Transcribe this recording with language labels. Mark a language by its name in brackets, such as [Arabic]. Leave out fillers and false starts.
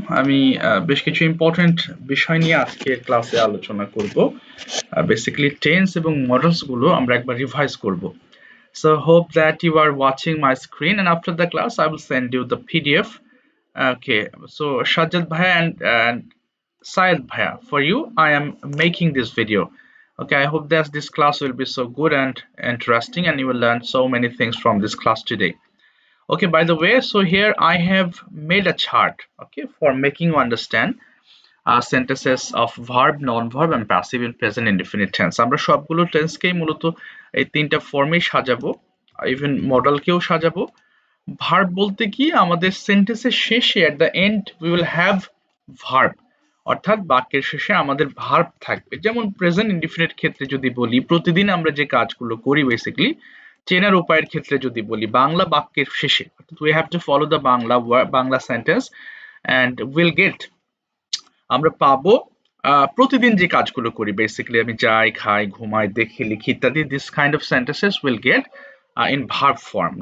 [Bangla] আমি বেশ কিছু ইম্পর্টেন্ট বিষয় নিয়ে আজকে ক্লাসে আলোচনা করব। বেসিক্যালি টেন্স এবং মডেলস গুলো আমরা একবার রিভাইজ করব। [English] So hope that you are watching my screen and after the class I will send you the PDF. Okay, so Shajjad Bhaiya and Syed Bhaiya, for you I am making this video. Okay, I hope that this class will be so good and interesting and you will learn so many things from this class today. Okay, by the way, so here I have made a chart, okay, for making you understand sentences of verb, non-verb and passive in present indefinite tense. [Bangla] আমরা সবগুলো টেন্সকেই মূলত এই তিনটা ফর্মেই সাজাবো, even মডেলকেও সাজাবো। Verb বলতে কি আমাদের সেন্টেন্সের শেষে [English] at the end we will have verb, [Bangla] অর্থাৎ বাক্যের শেষে আমাদের ভার্ব থাকবে। যেমন প্রেজেন্ট ইনডিফিনিট ক্ষেত্রে যদি বলি, প্রতিদিন আমরা যে কাজগুলো করি বেসিক্যালি, চেনার উপায়ের ক্ষেত্রে যদি বলি, বাংলা বাক্যের শেষে [English] we have to follow the Bangla sentence and will get, [Bangla] আমরা পাবো প্রতিদিন যে কাজগুলো করি বেসিক্যালি, আমি যাই, খাই, ঘুমাই, দেখি, লিখি ইত্যাদি, [English] This kind of sentences will get in verb form.